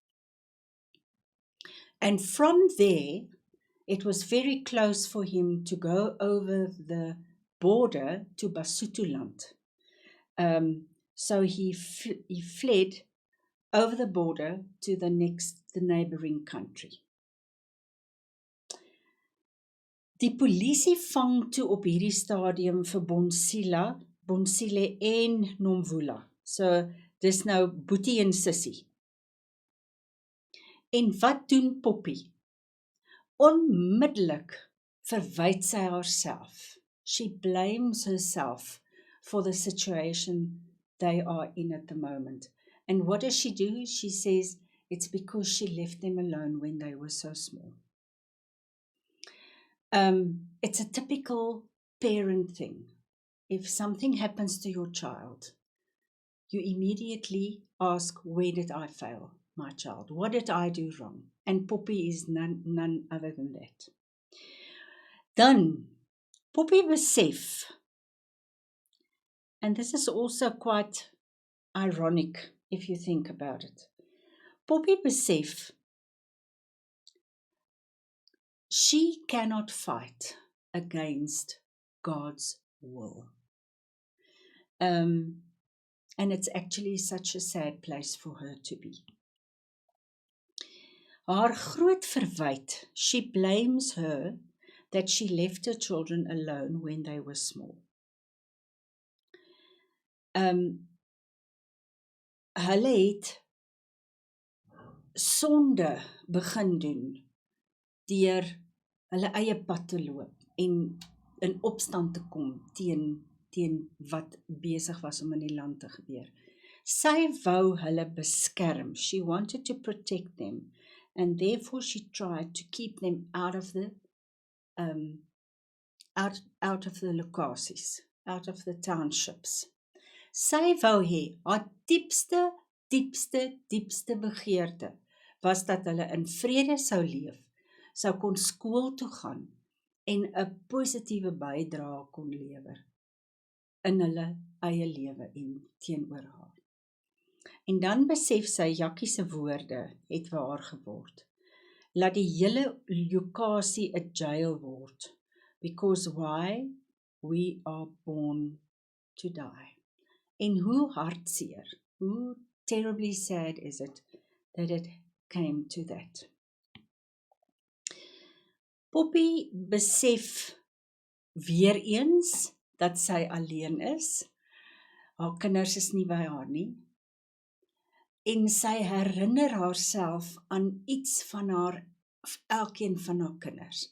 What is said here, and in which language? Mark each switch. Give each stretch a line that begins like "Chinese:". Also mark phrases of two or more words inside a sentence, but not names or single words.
English: And from there, it was very close for him to go over the border to Basutoland. So he fled over the border to the neighboring country.
Afrikaans: Die polisie vang toe op hierdie stadium vir Bonsile en Nomvula. So dis nou Boetie en Sissie. En wat doen Poppy? Onmiddellik verwyd sy haarself.
English: She blames herself for the situation they are in at the moment. And what does she do? She says, it's because she left them alone when they were so small. It's a typical parent thing. If something happens to your child, you immediately ask, where did I fail my child? What did I do wrong? And Poppy is none other than that.
Afrikaans: Dan, Poppy besef,
English: and this is also quite ironic if you think about it. Poppy besef, she cannot fight against God's will. And it's actually such a sad place for her to be.
Afrikaans: Haar groot verwyt,
English: she blames her that she left her children alone when they were small.
Afrikaans: Hulle het sonde begin doen deur hulle eie pad te loop en in opstand te kom teen wat besig was om in die land te gebeur. Sy wou hulle beskerm.
English: She wanted to protect them, and therefore she tried to keep them out of the out of the locaties, out of the townships.
Afrikaans: Sy wou hê haar diepste begeerte was dat hulle in vrede sou leef, sou kon skool toe gaan en 'n positiewe bydrae kon lewer in hulle eie lewe en teenoor haar. En dan besef sy Jakkie se woorde het waar geword. Laat die hele lokasie 'n jail word,
English: because why? We are born to die.
Afrikaans: En hoe hartseer, hoe
English: terribly sad is it that it came to that.
Afrikaans: Poppy besef weer eens dat sy alleen is. Haar kinders is nie by haar nie. En sy herinner haarself aan iets van elkeen van haar kinders.